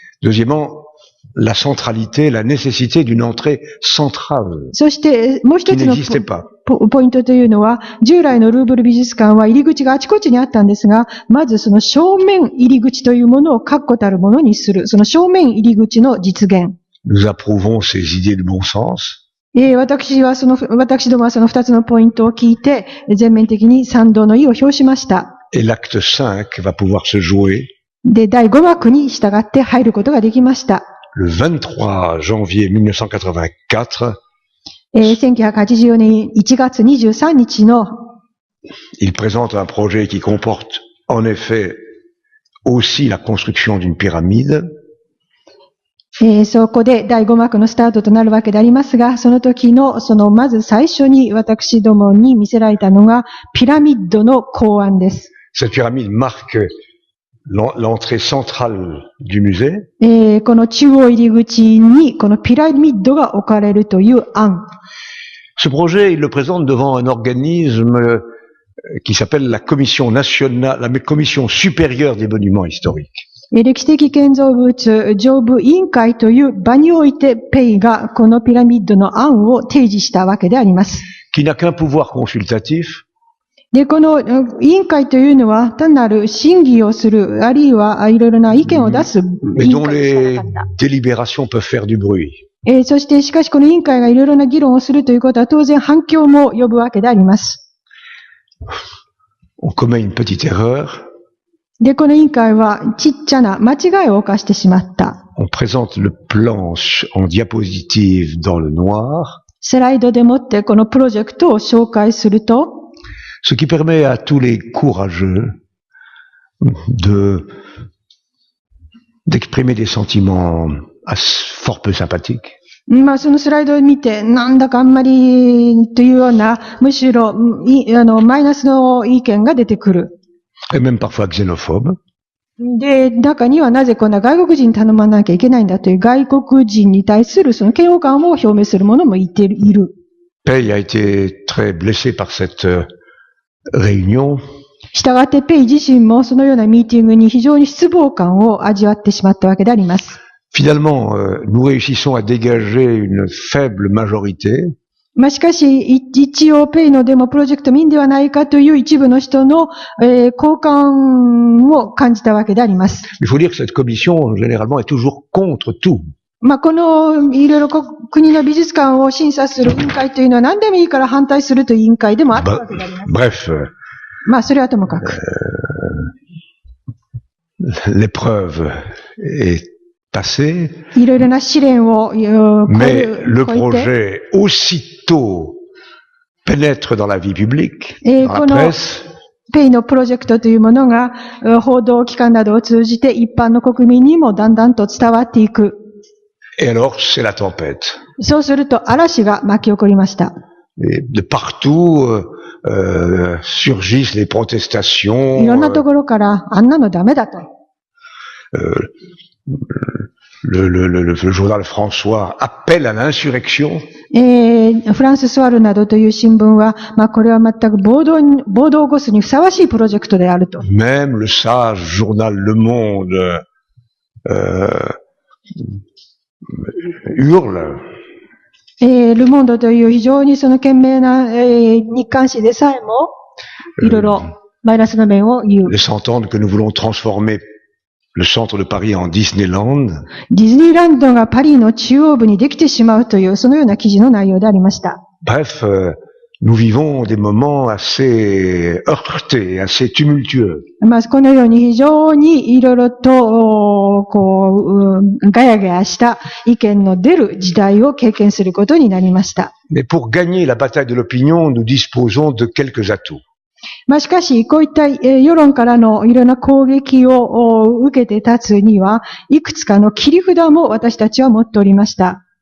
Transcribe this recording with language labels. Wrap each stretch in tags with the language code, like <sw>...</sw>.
<fr>Deuxièmement, la centralité, la nécessité d'une entrée centrale.</fr> <ja>そしてもう一つのポイントというのは、従来のルーブル美術館は入り口があちこちにあったんですが、まずその正面入り口というものを確固たるものにする。その正面入り口の実現。</ja> <fr>Nous approuvons ces idées de bon sens.</fr> <ja>私どもはその2つのポイントを聞いて、全面的に賛同の意を表しました。</ja> <fr>Et l'acte 5 va pouvoir se jouer.</fr> <ja>で、第5幕に従って入ることができました。</ja> <fr>Le 23 janvier 1984.</fr> <ja>1984年1月23日の。</ja> <fr>Il présente un projet qui comporte en effet aussi la construction d'une pyramide.</fr> <ja>そこで第5幕のスタートとなるわけでありますが、その時の、まず最初に私どもに見せられたのが、ピラミッドの考案です。</ja> <fr>Cette pyramide marque l'entrée centrale du musée.</fr> <ja>この中央入り口に、このピラミッドが置かれるという案。</ja> <fr>Ce projet, il le présente devant un organisme qui s'appelle la Commission nationale, la Commission supérieure des monuments historiques.</fr> <ja>歴史的建造物上部委員会という場においてペイがこのピラミッドの案を提示したわけであります。</ja> <fr>Qui n'a qu'un pouvoir consultatif.</fr> <ja>で、この委員会というのは単なる審議をする、あるいはいろいろな意見を出す委員会でしかなかった。</ja> <fr>Délibérations peuvent faire du bruit.</fr> <ja>そしてしかしこの委員会がいろいろな議論をするということは当然反響も呼ぶわけであります。</ja> <fr>On commet une petite erreur.</fr> <ja>で、この委員会はちっちゃな間違いを犯してしまった。</ja> <fr>On présente le plan en diapositive dans le noir.</fr> <ja>スライドでもってこのプロジェクトを紹介すると、</ja> <fr>ce qui permet à tous les courageux d'exprimer des sentiments fort peu sympathiques.</fr> <ja>まあ、そのスライドを見て、なんだかあんまりというような、むしろ、マイナスの意見が出てくる。</ja> <fr>Et même parfois xénophobes.</fr> <ja>で、中にはなぜこんな外国人に頼まなきゃいけないんだという外国人に対するその嫌悪感を表明する者もいる。</ja> <fr>Pei a été très blessé par cette réunion.</fr> <ja>したがってペイ自身もそのようなミーティングに非常に失望感を味わってしまったわけであります。</ja> <fr>Finalement, nous réussissons à dégager une faible majorité.</fr> <ja>まあ、しかし、一応ペイのデモプロジェクト民ではないかという一部の人の、好感を感じたわけであります。</ja> <fr>Il faut dire que cette commission, généralement, est toujours contre tout.</fr> <ja>まあ、この、いろいろ国の美術館を審査する委員会というのは何でもいいから反対するという委員会でもあったわけであります。</ja> <fr>Bref.</fr> <ja>まあ、それはともかく。</ja> <fr>L'épreuve est passée.</fr> <ja>いろいろな試練を、</ja> <fr>Mais le projet aussitôt pénètre dans la vie publique, dans la presse.</fr> <ja>ペイのプロジェクトというものが、報道機関などを通じて一般の国民にもだんだんと伝わっていく。</ja> <fr>Et alors, c'est la tempête.</fr> <ja>そうすると嵐が巻き起こりました。</ja> <fr>Et de partout surgissent les protestations.</fr> <ja>いろんなところからあんなのダメだと。</ja> <fr>Le journal François appelle à l'insurrection.</fr> <ja>フランス・スワルなどという新聞は、まあこれは全く暴動を起こすにふさわしいプロジェクトであると。</ja> <fr>Même le sage journal Le Monde hurle.</fr> <ja>ルモンドという非常にその賢明な、日刊誌でさえも、いろいろマイナスの面を言う。</ja> <fr>Laisse entendre que nous voulons transformer le centre de Paris en Disneyland.</fr> <ja>ディズニーランドがパリの中央部にできてしまうという、そのような記事の内容でありました。</ja> <fr>Bref, nous vivons des moments assez heurtés, assez tumultueux.</fr> <ja>まあ、このように非常にいろいろと、ガヤガヤした意見の出る時代を経験することになりました。</ja> <fr>Mais pour gagner la bataille de l'opinion, nous disposons de quelques atouts.</fr> <ja>まあ、しかし、こういった世論からのいろんな攻撃を受けて立つには、いくつかの切り札も私たちは持っておりました。</ja>